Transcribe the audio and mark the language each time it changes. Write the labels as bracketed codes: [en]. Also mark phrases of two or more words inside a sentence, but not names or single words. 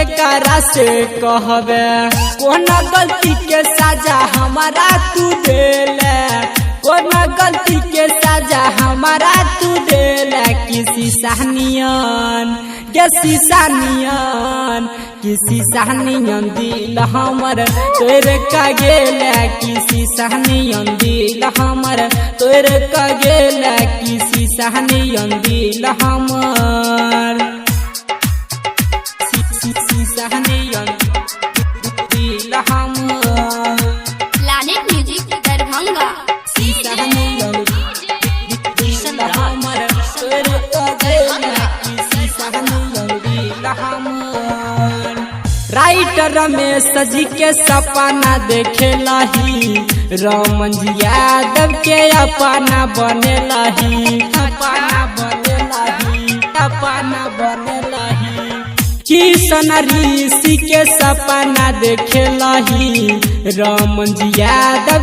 [mai] कारा से कहबे कोना गलती के सजा हमारा तू देले कोना गलती के सजा हमारा तू देले किसी सहनियन किसी सहनियन किसी सहनियन दिल हमर तोरे का गेले किसी सहनियन दिल हमर तोरे का गेले किसी सहनियन दिल हमर किसी सहनियन दिल हमर [en] Planet Music Darbhanga. [mai] राइटर रमेश जी के सपना देखे लही रमन जी यादव के अपना बने लही अपना बने लही अपना बने लही किशन ऋषि के सपना देखे लही रमन जी यादव